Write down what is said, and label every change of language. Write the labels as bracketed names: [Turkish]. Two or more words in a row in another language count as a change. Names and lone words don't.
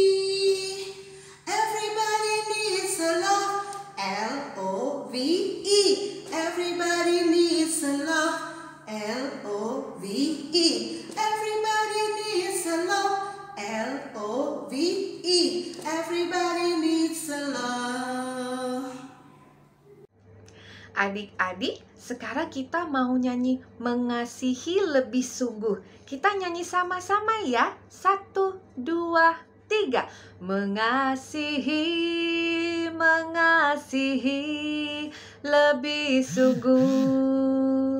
[English] Everybody needs a love, L-O-V-E. Everybody needs a love, L-O-V-E. Everybody needs a love, L-O-V-E. Everybody needs a love. [Indonesian] Adik-adik, sekarang kita mau nyanyi mengasihi lebih sungguh. Kita nyanyi sama-sama ya. 1, 2, 3. Mengasihi, mengasihi lebih sungguh.